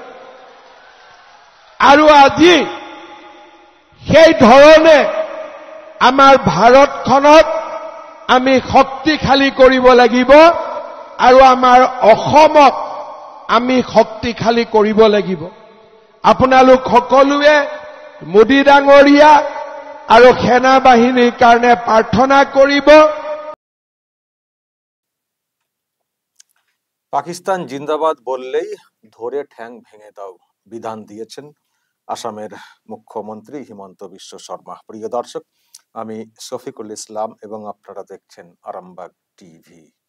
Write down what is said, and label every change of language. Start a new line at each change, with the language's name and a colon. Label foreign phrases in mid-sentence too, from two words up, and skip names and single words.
Assamese: আৰু আজি সেই ধৰণে আমাৰ ভাৰতখনক আমি শক্তিশালী কৰিব লাগিব আৰু আমাৰ অসমক আমি শক্তিশালী কৰিব লাগিব আপোনালোক সকলোৱে মোদী ডাঙৰীয়া আৰু সেনা বাহিনীৰ কাৰণে প্ৰাৰ্থনা কৰিব
Bangla: পাকিস্তান জিন্দাবাদ বললেই ধরে ঠ্যাং ভেঙে দাও বিধান দিয়েছেন আসামের মুখ্যমন্ত্রী হিমন্ত বিশ্ব শর্মা প্রিয় দর্শক আমি শফিকুল ইসলাম এবং আপনারা দেখছেন আরামবাগ টিভি